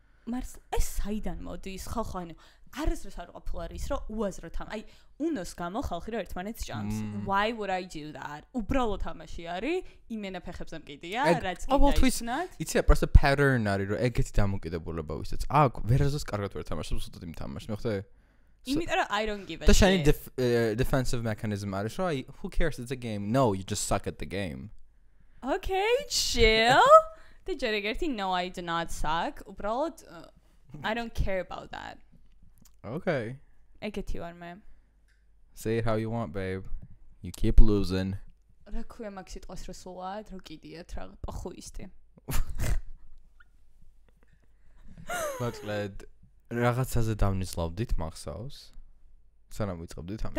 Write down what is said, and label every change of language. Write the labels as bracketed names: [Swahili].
[Georgian] მას ეს საიდან მოდის ხო ანუ არასდროს არ ყოფილა ის რომ უაზრო თამ აი უნოს გამო ხალხი რომ ერთმანეთს ჭამს [English] why would I do that [Georgian] უბრალოდ თამაში არის იმენა ფეხებზე მკიდია რაც კიდე ისნად იცი [Russian] просто [Georgian] pattern არის რომ ეგეთი დამოკიდებულება ვისაც აქ ვერაზოს კარგად ვერ თამაშობს უბრალოდ იმ თამაშს მიხვდე [English] იმიტომ რომ I don't give a shit [Georgian] და შენი [English] defensive mechanism [Georgian] არის რომ აი [English] who cares it's a game no you just suck at the game okay chill [Georgian] და ჯერეგერთი [English] no I do not suck [Georgian] უბრალოდ [English] I don't care about that okay [Georgian] ეგეთი ვარ მე [English] say it how you want babe you keep losing [Georgian] რა ქვია მაგ სიტყვას რო სულად რო კიდიათ რა პახუისტი მოკლედ რაღაცაზე დავნისლავდით მახსოვს სანამ ვიწყებდით ამას